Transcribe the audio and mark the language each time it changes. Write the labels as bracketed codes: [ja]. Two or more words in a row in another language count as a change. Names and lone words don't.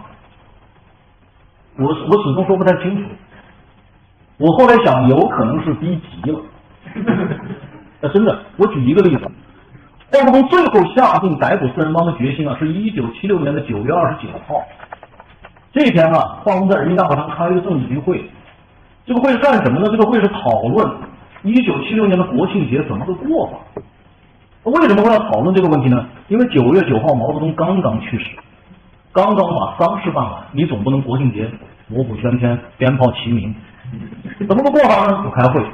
[zh] 我始終說不太清楚。我後來想，有可能是逼急了。真的，我舉一個例子，华国锋最後下定逮捕四人幫的決心啊，是1976年的9月29號。這一天啊，华国锋在人民大會堂開一個政治局會，這個會是幹什麼呢？這個會是討論1976年的國慶節怎麼個過法。為什麼會要討論這個問題呢？因為9月9號毛澤東剛剛去世，剛剛把喪事辦完，你總不能國慶節锣鼓喧天、鞭炮齊鳴，怎麼個過法呢？就開會。